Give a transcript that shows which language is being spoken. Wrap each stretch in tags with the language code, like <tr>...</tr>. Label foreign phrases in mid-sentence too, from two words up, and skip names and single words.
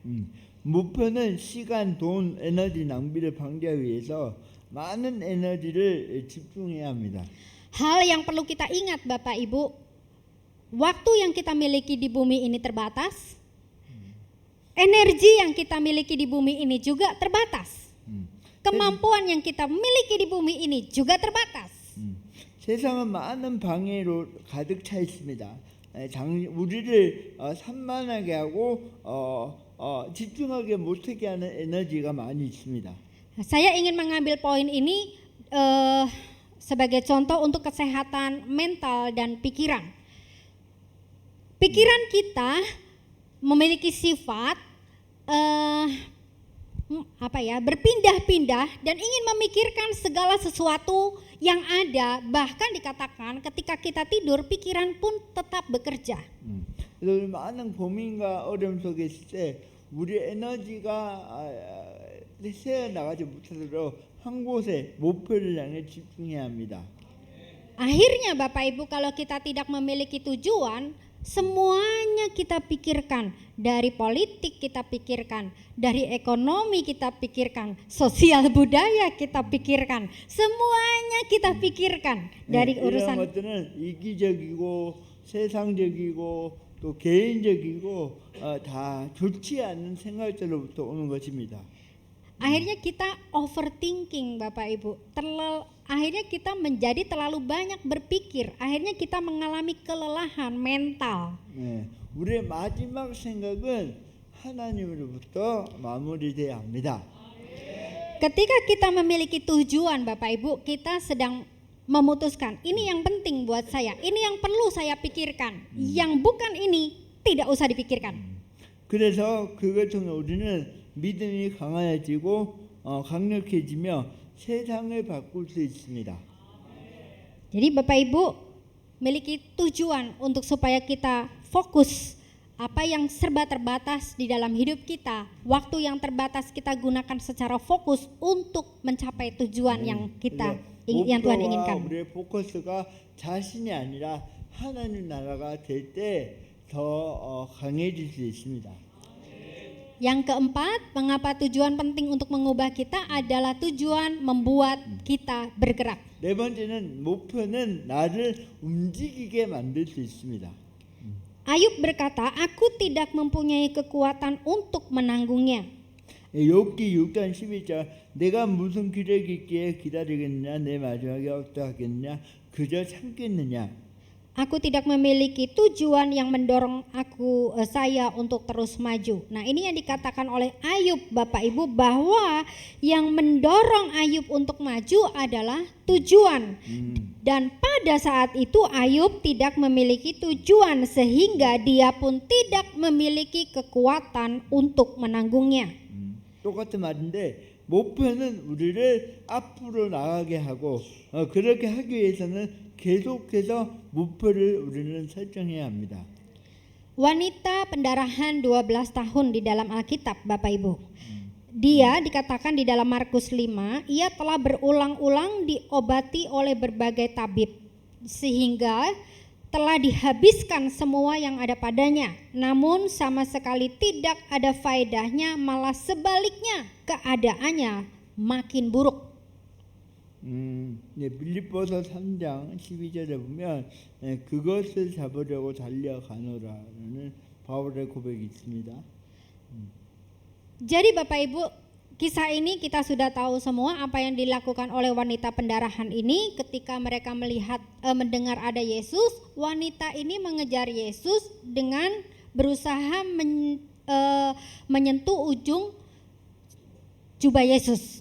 <ko>목표는 시간, 돈, 에너지 낭비를 방지하기 위해서 많은 에너지를 집중해야 합니다.</ko> <id>Hal yang perlu kita ingat Bapak Ibu, waktu yang kita miliki di bumi ini terbatas. Energi yang kita miliki di bumi ini juga terbatas. Kemampuan yang kita miliki di bumi ini juga terbatas.</id> <ko>세상은 많은 방해로 가득 차 있습니다. 우리를 산만하게 하고 집중하게 못하게 하는 에너지가 많이 있습니다.</ko> <id>Saya ingin mengambil poin ini sebagai contoh untuk kesehatan mental dan pikiran. Pikiran kita memiliki sifat berpindah-pindah dan ingin memikirkan segala sesuatu yang ada, bahkan dikatakan ketika kita tidur pikiran pun tetap bekerja.</id> <ko>그래서 많은 고민과 어려움 속에 있을 때 우리 에너지가 새어나가지 못하도록 한 곳에 목표를 향해 집중해야 합니다.</ko> <id>Akhirnya Bapak Ibu kalau kita tidak memiliki tujuan, semuanya kita pikirkan. Dari politik kita pikirkan, dari ekonomi kita pikirkan, sosial budaya kita pikirkan. Semuanya kita pikirkan dari</id> <ko>이런</ko> <id>urusan.</id> <ko>것들은 이기적이고 세상적이고 또 개인적이고 다 좋지 않은 생각들로부터 오는 것입니다.</ko> <id>Akhirnya kita overthinking Bapak Ibu. Akhirnya kita menjadi terlalu banyak berpikir. Akhirnya kita mengalami kelelahan mental.</id> <ko>네, 우리의 마지막 생각은 하나님으로부터 마무리돼야 합니다.</ko> <id>Ketika kita memiliki tujuan Bapak Ibu, kita sedang memutuskan ini yang penting buat saya, ini yang perlu saya pikirkan, yang bukan ini tidak usah dipikirkan.</id> <ko>그래서 그걸 통해 우리는 믿음이 강해지고 강력해지며 세상을 바꿀 수 있습니다.</ko> <id>Jadi Bapak Ibu miliki tujuan untuk supaya kita fokus. Apa yang serba terbatas di dalam hidup kita, waktu yang terbatas kita gunakan secara fokus untuk mencapai tujuan yang Tuhan inginkan.</id> <ko>우리의 포커스가 자신이 아니라 하나님 나라가 될 때 더 강해질 수 있습니다.</ko> <id>Yang keempat, mengapa tujuan penting untuk mengubah kita adalah tujuan membuat kita bergerak.</id> <ko>네 번째는 목표는 나를 움직이게 만들 수 있습니다.</ko> <id>Ayub berkata, aku tidak mempunyai kekuatan untuk menanggungnya.</id> <ko>욥기 6장 12절 내가 무슨 기력이 있기에 기다리겠느냐 내 마지막에 어떠하겠느냐 그저 참겠느냐.</ko> <id>Aku tidak memiliki tujuan yang mendorong saya untuk terus maju. Nah, ini yang dikatakan oleh Ayub Bapak Ibu, bahwa yang mendorong Ayub untuk maju adalah tujuan. Dan pada saat itu Ayub tidak memiliki tujuan sehingga dia pun tidak memiliki kekuatan untuk menanggungnya.</id> <ko>똑같은 말인데 목표는 우리를 앞으로 나가게 하고 그렇게 하기 위해서는 계속해서 목표를 우리는 설정해야 합니다.</ko> <id>Wanita pendarahan 12 tahun di dalam Alkitab Bapak Ibu. Dia dikatakan di dalam Markus 5, ia telah berulang-ulang diobati oleh berbagai tabib sehingga telah dihabiskan semua yang ada padanya. Namun sama sekali tidak ada faedahnya, malah sebaliknya keadaannya makin buruk.</id> <ko>빌립보서 3장 12절에 보면 그것을 잡으려고 달려가노라는 바울의 고백이 있습니다.</ko> <id>Jadi Bapak Ibu, kisah ini kita sudah tahu semua apa yang dilakukan oleh wanita pendarahan ini ketika mereka mendengar ada Yesus. Wanita ini mengejar Yesus dengan berusaha menyentuh ujung jubah Yesus.</id>